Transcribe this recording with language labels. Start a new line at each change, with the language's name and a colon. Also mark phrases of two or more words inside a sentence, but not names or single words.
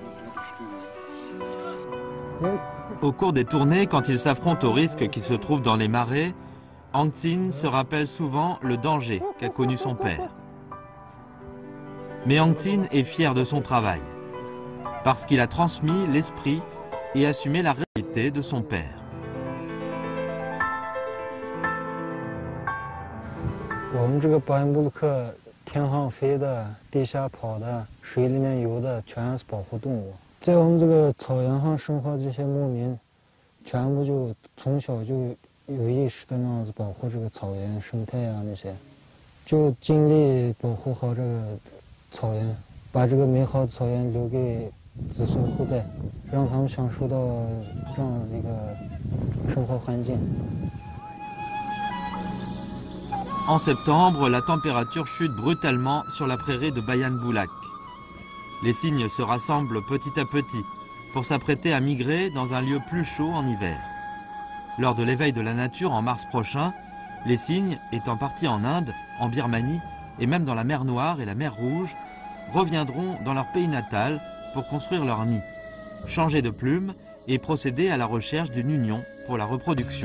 French: Au cours des tournées, quand il s'affronte aux risques qui se trouvent dans les marais, Angtsin se rappelle souvent le danger qu'a connu son père. Mais Angtsin est fier de son travail, parce qu'il a transmis l'esprit et assumé la réalité de son père.
Chinese: 我们这个巴彦布鲁克天上飞的、地下跑的、水里面游的，全是保护动物。在我们这个草原上生活这些牧民，全部就从小就有意识的那样子保护这个草原生态啊那些，就尽力保护好这个草原，把这个美好的草原留给子孙后代，让他们享受到这样一个生活环境。
French: En septembre, la température chute brutalement sur la prairie de Bayan Boulak. Les cygnes se rassemblent petit à petit pour s'apprêter à migrer dans un lieu plus chaud en hiver. Lors de l'éveil de la nature en mars prochain, les cygnes, étant partis en Inde, en Birmanie et même dans la mer Noire et la mer Rouge, reviendront dans leur pays natal pour construire leur nid, changer de plume et procéder à la recherche d'une union pour la reproduction.